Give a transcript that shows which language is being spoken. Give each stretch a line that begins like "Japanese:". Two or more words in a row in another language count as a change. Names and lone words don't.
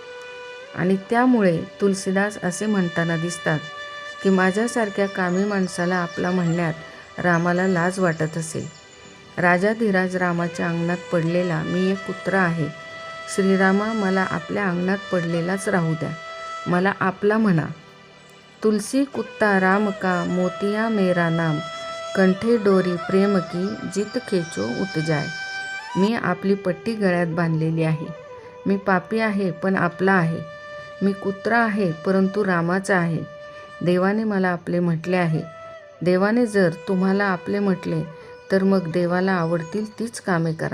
Marathi: आणि त्यामुळे तुलसीदास असे म्हणताना दिसतात की माझ्यासारख्या कामी माणसाला आपला म्हणण्यात रामाला लाज वाटत असेल. राजाधिराज रामाच्या अंगणात पडलेला मी एक कुत्रा आहे. श्रीरामा, मला आपल्या अंगणात पडलेलाच राहू द्या. मला आपला म्हणा.
Hindi: तुलसी कुत्ता राम का मोतिया मेरा नाम, कंठे डोरी प्रेम की जित खेचो उत जाय.
Marathi: मी आपली पट्टी गळ्यात बांधलेली आहे. मी पापी आहे पण आपला आहे. मी कुत्रा आहे परंतु रामाचा आहे. देवाने मला आपले म्हटले आहे. देवाने जर तुम्हाला आपले म्हटले तर मग देवाला आवडतील तीच कामे करा.